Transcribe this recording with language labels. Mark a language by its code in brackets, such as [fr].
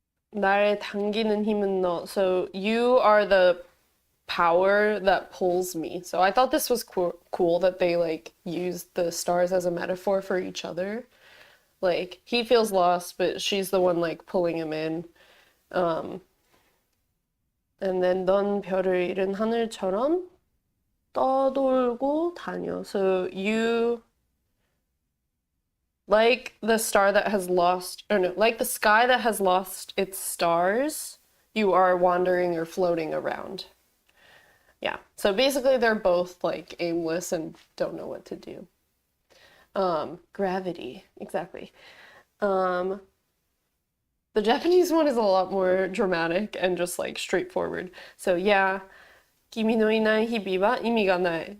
[ko] 날 당기는 힘은 너. [en] So you are the power that pulls me. So I thought this was cool that they like used the stars as a metaphor for each other. Like he feels lost, but she's the one like pulling him in. And then [ko] 넌 별을 잃은 하늘처럼 떠돌고 다녀. [en] So you, like the star that has lost, or no, like the sky that has lost its stars, you are wandering or floating around. Yeah, so basically they're both like aimless and don't know what to do. Gravity, exactly. The Japanese one is a lot more dramatic and just like straightforward. So yeah, [ja] 君のいない日々は意味がない.